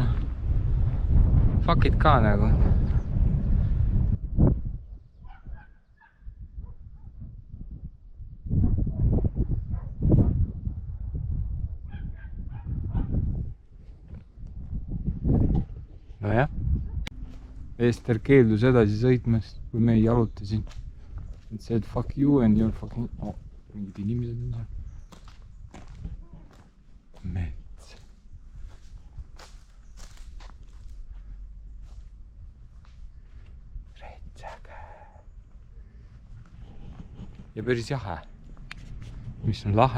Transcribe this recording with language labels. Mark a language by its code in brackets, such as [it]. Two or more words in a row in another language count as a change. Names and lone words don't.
[en] Fuck it [et] ka nagu. Nojah. Ester keeldus edasi sõitmast, kui me jalutasin. [en] Et said fuck you and you're fucking... [et] Oh, mingid inimesed on seal. Mets. Retsaga. Ja päris jahe. Mis on lahe.